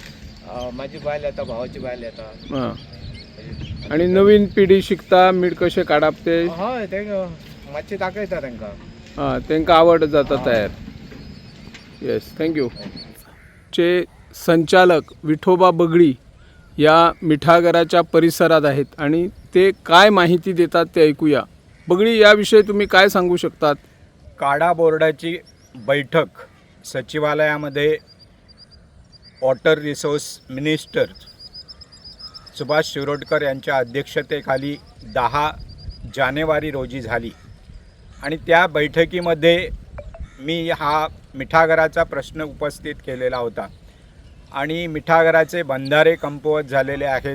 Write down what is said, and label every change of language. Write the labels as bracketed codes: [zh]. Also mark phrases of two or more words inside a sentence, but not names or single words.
[kok] माझी बायल येता, भावाची बायल येता. हां. आणि नवीन पिढी शिकता मीठ कशें काडप ते? हय ते मातशें दाखयता तांकां. हां, तांकां आवड जाता तयार. [en] Yes, thank you. [mr] चे संचालक विठोबा बगडी या मिठागराच्या परिसरात आहेत आणि ते काय माहिती देतात ते ऐकूया. बगडी, याविषयी तुम्ही काय सांगू शकतात? काडा बोर्डाची बैठक सचिवालयामध्ये [en] Water Resource Minister [mr] सुभाष शिरोडकर यांच्या अध्यक्षतेखाली 10 जानेवारी रोजी झाली आणि त्या बैठकीमध्ये मी हा मिठागराचा प्रश्न उपस्थित केलेला होता आणि मिठागराचे बंधारे कमकुवत झालेले आहेत.